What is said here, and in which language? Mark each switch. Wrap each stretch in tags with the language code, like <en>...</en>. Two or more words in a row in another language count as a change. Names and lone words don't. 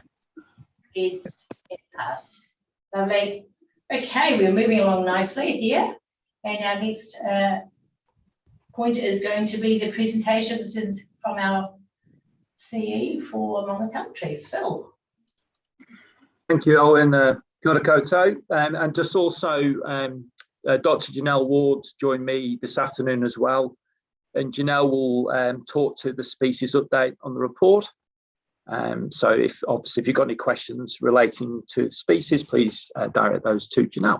<en>Against? It passed. Lovely. Okay, we're moving along nicely here. And our next point is going to be the presentations from our CE for Maungatautari. Phil. Thank you,</en> <mi>Owen. Kia ora koutou.</mi> <en>And just also, Dr. Janelle Ward joined me this afternoon as well. And Janelle will talk to the species update on the report. So if you've got any questions relating to species, please direct those to Janelle.</en>